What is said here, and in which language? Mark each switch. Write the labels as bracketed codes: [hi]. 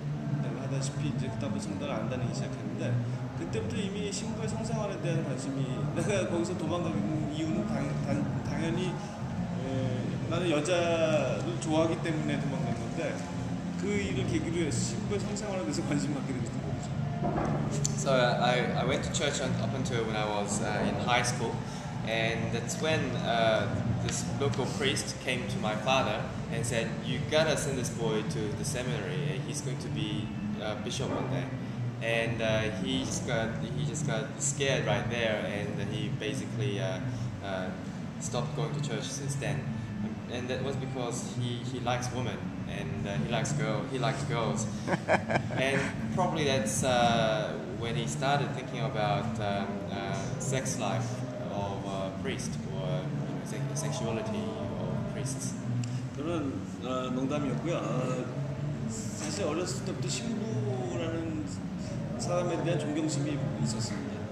[ko] 도망하다시피 이제 그다음부터 성당을 안 다니기 시작했는데 그때부터 이미 신부의 성생활에 대한 관심이 내가 거기서 도망가는 이유는 당연히 나는 여자를 좋아하기 때문에 도망간 건데 그 일을 계기로 해서 신부의 성생활에 대해서 관심 갖게 됐던 거죠. [en] So I went to church up until when I was in high school, and that's when this local priest came to my father and said, "You gotta send this boy to the seminary. He's going to be a bishop one day." And he just got scared right there, and he basically stopped going to church since then. And that was because he likes women and he likes girls, and probably that's when he started thinking about sex life of a priest or sexuality of priests. [ko] 그런 농담이었고요. 사실 어렸을 때부터 신부라는 사람에 대한 존경심이 있었습니다.